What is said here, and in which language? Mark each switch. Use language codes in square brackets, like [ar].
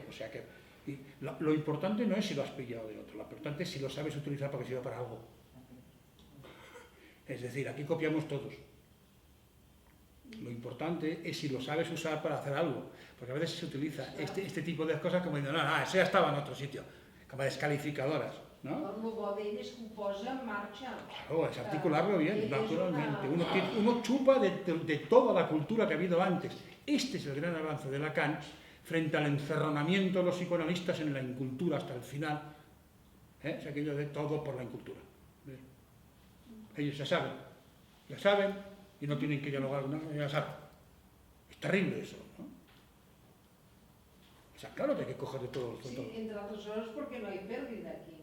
[es] O sea que lo importante no es si lo has pillado de otro, lo importante es si lo sabes utilizar para que sirva para algo. Es decir, aquí copiamos todos. Lo importante es si lo sabes usar para hacer algo, porque a veces se utiliza este tipo de cosas como diciendo, no, eso ya estaba en otro sitio, como descalificadoras, ¿no? [ca] El bo d'ell és que ho posa en marxa. [es] Claro, es articularlo bien, naturalmente. Uno chupa de toda la cultura que ha habido antes. Este es el gran avance de Lacan frente al encerronamiento de los psicoanalistas en la incultura hasta el final. Es aquello de todo por la incultura. Ellos ya saben y no tienen que dialogar, ¿no? Ya saben. Es terrible eso, ¿no? O sea, claro que hay que coger de todo. [ca] Sí, entre altres coses perquè [es] no hay pérdida aquí.